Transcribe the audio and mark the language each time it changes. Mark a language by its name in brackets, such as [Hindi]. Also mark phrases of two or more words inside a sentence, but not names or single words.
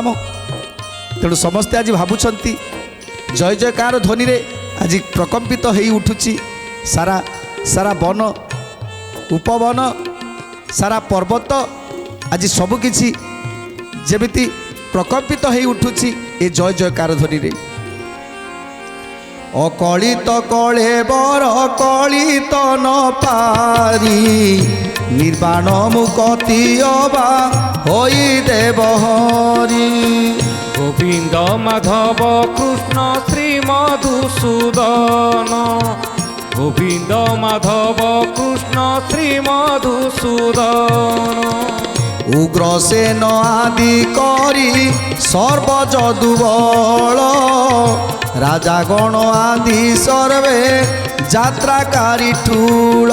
[Odia] ତେଣୁ ସମସ୍ତେ ଆଜି ଭାବୁଛନ୍ତି ଜୟ ଜୟକାର ଧ୍ୱନିରେ ଆଜି ପ୍ରକମ୍ପିତ ହେଇ ଉଠୁଛି ସାରା ବନ ଉପବନ ସାରା ପର୍ବତ ଆଜି ସବୁକିଛି ଯେମିତି ପ୍ରକମ୍ପିତ ହେଇ ଉଠୁଛି ଏ ଜୟ ଜୟକାର ଧ୍ୱନିରେ। ଅକଳିତ କଳେ ବର କଳିତ ନ ପାରି ନିର୍ବାଣ ମୁକତି ଅବା ହୋଇ ଦେବ ହରି গোবিন্দ মাধব কৃষ্ণ শ্রীমধুসূদন গোবিন্দ মাধব কৃষ্ণ শ্রীমধুসূদন। ଉଗ୍ରସେନ ଆଦି କରି ସର୍ବଯଦୁବଳ ରାଜାଗଣ ଆଦି ସର୍ବେ ଯାତ୍ରାକାରୀ ଠୁଳ